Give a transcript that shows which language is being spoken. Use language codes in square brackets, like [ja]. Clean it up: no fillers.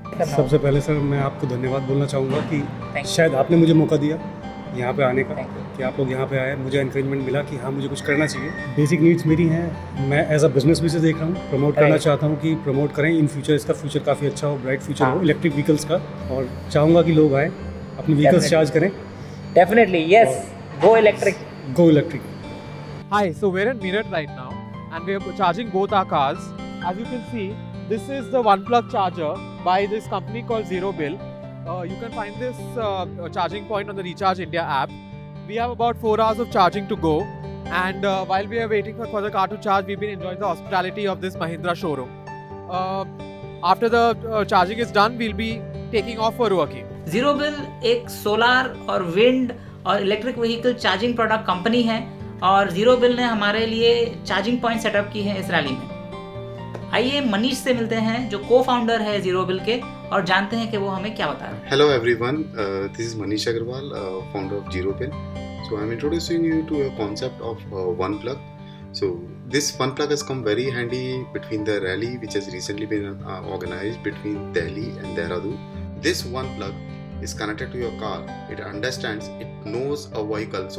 [hi] सबसे पहले सर मैं आपको धन्यवाद बोलना चाहूँगा कि शायद आपने मुझे मौका दिया यहाँ पे आने का, कि आप लोग यहाँ पे आए, मुझे एनकरेजमेंट मिला कि हाँ मुझे कुछ करना चाहिए। बेसिक नीड्स मेरी हैं, मैं एज अ बिजनेस भी से देख रहा हूँ, प्रमोट करना चाहता हूँ कि प्रमोट करें इन फ्यूचर, इसका फ्यूचर काफ़ी अच्छा हो, ब्राइट फ्यूचर हो इलेक्ट्रिक व्हीकल्स का, और चाहूँगा कि लोग आए अपनी व्हीकल्स चार्ज करें। [en] Definitely yes, go electric, go electric. Hi, so we're in Meerut right now and we're charging both our cars. As you can see, this is the one plug charger by this company called Zero Bill. You can find this charging point on the Recharge India app. We have about 4 hours of charging to go, and while we are waiting for the car to charge, we've been enjoying the hospitality of this Mahindra showroom. After the charging is done, we'll be taking off for Roorkee. [hi] Zero Bill एक solar और wind और electric vehicle charging product company है और zero bill ने हमारे लिए charging point setup की है इस रैली में। आइए मनीष से मिलते हैं जो को फाउंडर है जीरो बिल के और जानते हैं कि वो हमें क्या बता रहे हैं। [en] Hello everyone, this is Manish Agarwal, founder of Zero Bill. So I'm introducing you to a concept of one plug. So this one plug has come very handy between the rally which has recently been organized between Delhi and Dehradun. This one plug is connected to your car. It understands, it knows a vehicle.